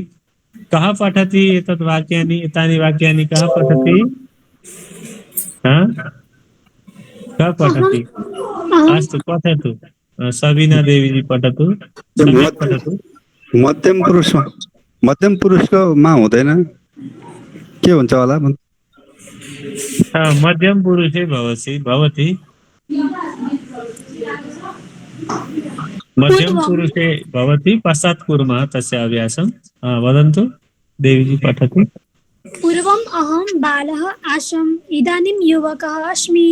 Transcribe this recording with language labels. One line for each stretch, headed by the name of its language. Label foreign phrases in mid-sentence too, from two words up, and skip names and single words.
Sanskrit: कः पठति एतत् वाक्यानि? एतानि वाक्यानि कः पठति? कः पठति? अस्तु, पठतु। सबिना देवीजी पठतु। पठतु।
Nepali: मध्यम पुरुषको मा हुँदैन, के हुन्छ होला?
Sanskrit: मध्यम पुरुषे भवति। मध्यम पुरुषे भवति। पश्चात् कुर्मः तस्य अभ्यासं। वदन्तु, देवीजी पठतु। पूर्वम् अहं बालः आसम्। इदानीं युवकः अस्मि।